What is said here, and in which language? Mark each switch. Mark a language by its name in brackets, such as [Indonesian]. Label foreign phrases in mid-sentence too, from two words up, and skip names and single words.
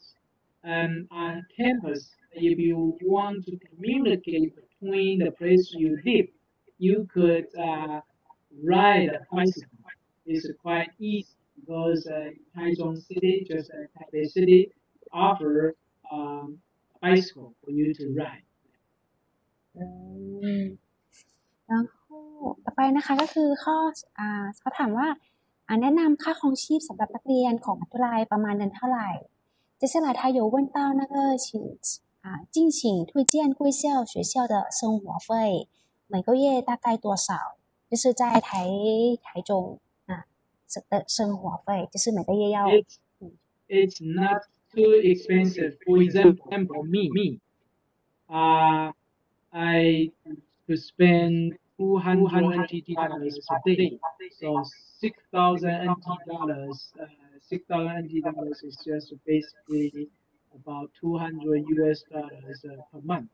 [English] And on campus, if you want to communicate between the place you live, you could ride a bicycle. It's quite easy because Taichung City, just like Taipei City, offer a bicycle for you to ride. [Thai] แล้วต่อไปนะคะก็คือเขาถามว่าแนะนำค่าครองชีพสำหรับนักเรียนของมหาวิทยาลัยประมาณเดือนเท่าไหร่ [Chinese] 接下来他有问到那个敬请推荐贵校学校的生活费每个月大概多少就是在台中的生活费就是每个月要 [English] It's not too expensive. For example, me, I could spend $200 per day, so $6,000. $6,000 is just basically about $200 per month.